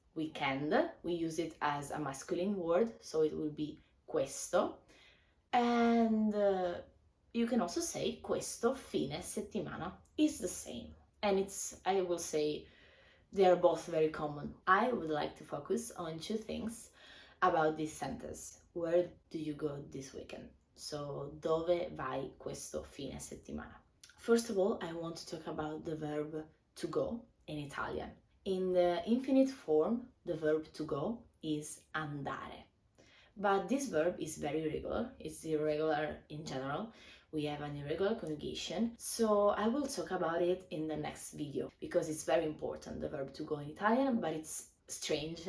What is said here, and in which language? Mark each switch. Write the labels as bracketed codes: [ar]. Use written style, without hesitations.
[en] Weekend, we use it as a masculine word, so it will be questo, and you can also say [it] questo fine settimana. [en] It's the same, and I will say they are both very common. I would like to focus on 2 things about this sentence. Where do you go this weekend? [it] So dove vai questo fine settimana? [en] First of all, I want to talk about the verb to go in Italian. In the infinite form, the verb to go is andare. But this verb is very irregular. It's irregular in general. We have an irregular conjugation. So I will talk about it in the next video because it's very important, the verb to go in Italian, but it's strange.